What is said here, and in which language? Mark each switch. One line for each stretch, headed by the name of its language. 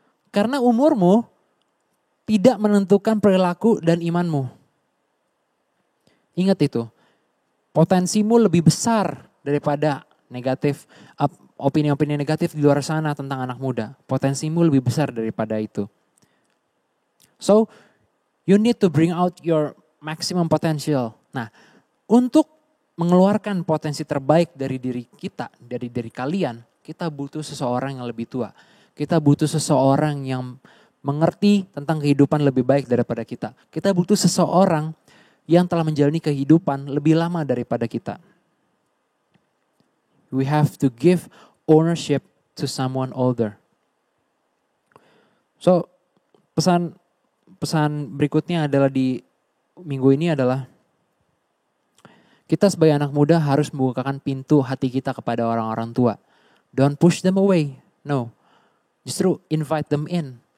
Indonesian: Karena umurmu tidak menentukan perilaku dan imanmu. Ingat itu. Potensimu lebih besar daripada negatif, opini-opini negatif di luar sana tentang anak muda. Potensimu lebih besar daripada itu.
English: So, you need to bring out your maximum potential.
Indonesian: Nah, untuk mengeluarkan potensi terbaik dari diri kita, dari diri kalian, kita butuh seseorang yang lebih tua. Kita butuh seseorang yang mengerti tentang kehidupan lebih baik daripada kita. Kita butuh seseorang yang telah menjalani kehidupan lebih lama daripada kita.
English: We have to give ownership to someone older.
Indonesian: So, pesan berikutnya adalah di minggu ini adalah kita sebagai anak muda harus membukakan pintu hati kita kepada orang-orang tua.
English: Don't push them away. No.
Indonesian: Justru
English: invite them in.